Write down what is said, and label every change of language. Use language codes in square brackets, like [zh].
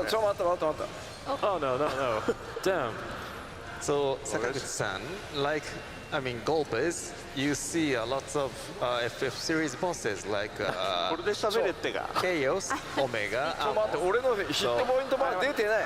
[ja] ちょ待った。 [en] Oh no, no, no. Damn. So Sakaguchi-san, like I mean golfers, you see a lots of FF series bosses like [ja] これで喋れってか。 [en] Chaos, Omega. [ja] ちょ待って、俺のヒットポイントまだ出てない。